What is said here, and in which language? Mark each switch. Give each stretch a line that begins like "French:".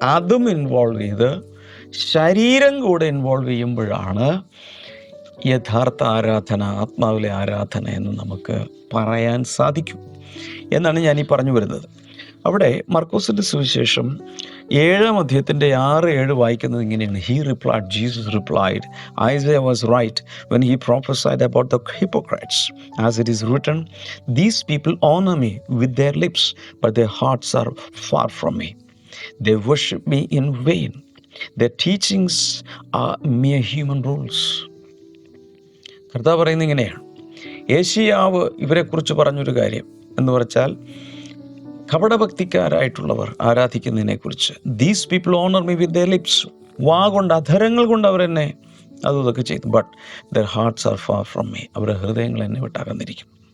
Malayalam: അതും ഇൻവോൾവ് ചെയ്ത് ശരീരം കൂടെ ഇൻവോൾവ് ചെയ്യുമ്പോഴാണ് യഥാർത്ഥ ആരാധന, ആത്മാവിലെ ആരാധന എന്ന് നമുക്ക് പറയാൻ സാധിക്കും എന്നാണ് ഞാനീ പറഞ്ഞു വരുന്നത്. അവിടെ മർക്കോസിൻ്റെ സുവിശേഷം 7-ാം അധ്യായത്തിൻ്റെ 6-7 വായിക്കുന്നത് ഇങ്ങനെയാണ്.
English: He replied, Jesus replied, Isaiah was right when he prophesied about the hypocrites, as it is written, these people honor me with their lips, but their hearts are far from me. They worship me in vain. Their teachings are mere human rules.
Malayalam: കർത്താവ് പറയുന്നത് ഇങ്ങനെയാണ്. യേശയ്യാവ് ഇവരെക്കുറിച്ച് പറഞ്ഞൊരു കാര്യം എന്ന് പറഞ്ഞാൽ, കപടഭക്തിക്കാരായിട്ടുള്ളവർ ആരാധിക്കുന്നതിനെക്കുറിച്ച്,
English: these people honour me with their lips,
Malayalam: വാ കൊണ്ട് അധരങ്ങൾ കൊണ്ട് അവരെന്നെ അതും ഇതൊക്കെ ചെയ്തു,
English: but their hearts are far from me,
Malayalam: അവരുടെ ഹൃദയങ്ങൾ എന്നെ വിട്ടകന്നിരിക്കും.